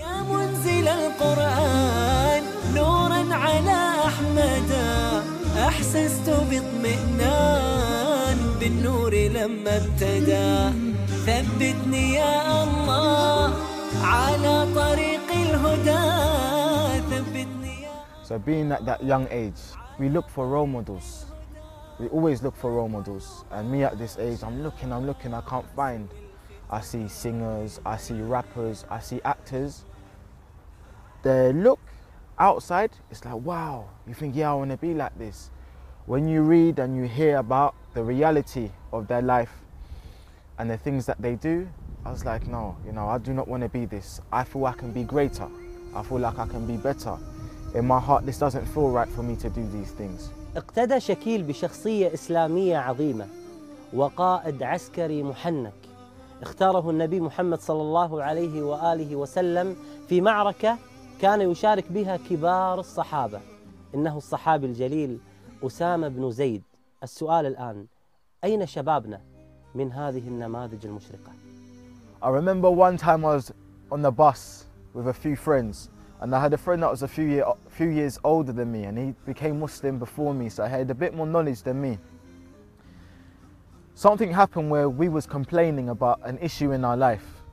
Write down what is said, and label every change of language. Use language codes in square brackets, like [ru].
[ar] يا منزل القرآن نورا على أحمد أحسست باطمئنان بالنور لما ابتدى ثبتني يا الله على طريق الهدى ثبتني يا الله. [en] So being at that young age, we look for role models. We always look for role models. And me at this age, I'm looking, I can't find. I see singers, I see rappers, I see actors. The look outside, it's like, wow, you think, yeah, I want to be like this. When you read and you hear about the reality of their life and the things that they do, I was like, no, you know, I do not want to be this. I feel I can be greater. I feel like I can be better. In my heart, this doesn't feel right for me to do these things. [ar] اقتدى شكيل بشخصية إسلامية عظيمة وقائد عسكري محنك اختاره النبي محمد صلى الله عليه وآله وسلم في معركة كان يشارك بها كبار الصحابة إنه الصحابي الجليل أسامة بن زيد. السؤال الآن أين شبابنا من هذه النماذج المشرقة؟ [en] I remember one time I was on the bus with a few friends and I had a friend that was a few years older than me and he became Muslim before me so I had a bit more knowledge than me. Something happened where we was complaining about an issue in our life.